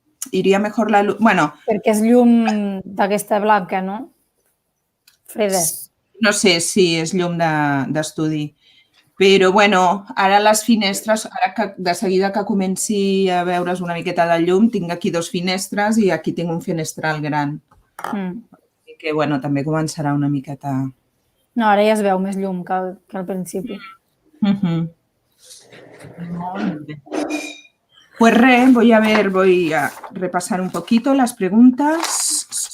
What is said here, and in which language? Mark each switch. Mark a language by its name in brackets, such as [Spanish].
[Spanish] Iría mejor la luz, bueno... [Catalan] Perquè és llum d'aquesta blanca, no? Freda. No sé si és llum d'estudi. Però, bueno, ara les finestres, ara que de seguida que comenci a veure's una miqueta de llum, tinc aquí 2 finestres i aquí tinc un finestral gran. I que, bueno, també començarà una miqueta... No, ara ja es veu més llum que al principi. [Spanish] Pues voy a repasar un poquito las preguntas.